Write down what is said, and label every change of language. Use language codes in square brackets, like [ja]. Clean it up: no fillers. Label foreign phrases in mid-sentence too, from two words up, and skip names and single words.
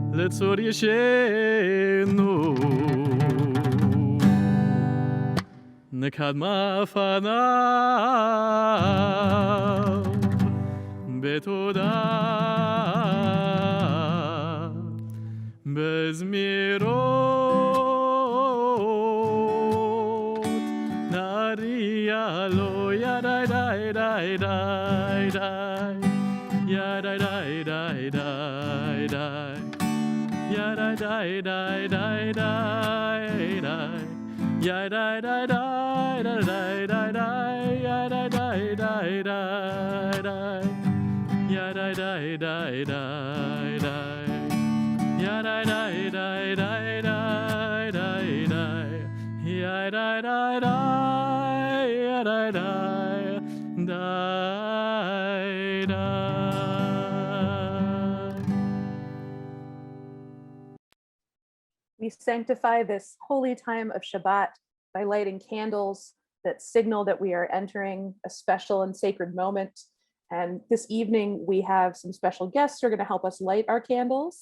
[he] צור ישנו נקדמה פניו בתודה בזמירות נריע לו ידי די די די די ידי די די די די ידי די די די די די yai dai dai dai dai dai dai yai dai dai dai dai dai yai dai dai dai dai dai yai dai dai dai dai dai dai dai yai dai dai dai yai dai dai dai dai. [en] We sanctify this holy time of Shabbat by lighting candles that signal that we are entering a special and sacred moment. And this evening, we have some special guests who are going to help us light our candles.